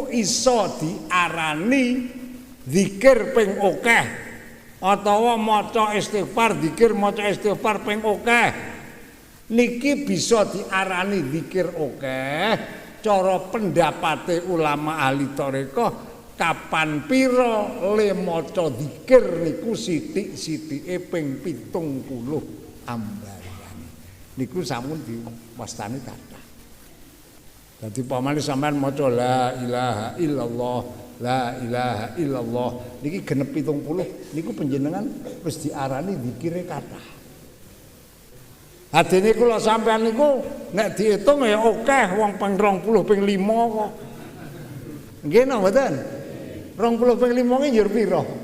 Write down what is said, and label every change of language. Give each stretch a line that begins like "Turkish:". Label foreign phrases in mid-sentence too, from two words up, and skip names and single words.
Javanese: iso diarani zikir ping akeh atawa maca istighfar zikir maca istighfar ping akeh niki bisa diarani zikir akeh cara pendapate ulama ahli tarekah kapan pira le maca zikir niku sithik-sithike ping 70 ambarane niku sampun diwastani kathah. Dadi pamane sampean maca
Arabic: لا إله إلا الله لا إله إلا الله
Javanese: niki genep 70 niku panjenengan wis diarani zikire kathah. Adene kula sampean niku nek diitung ya akeh wong ping 20 ping 5 kok. Nggih napa mboten? 20 ping 5 ki njur pira?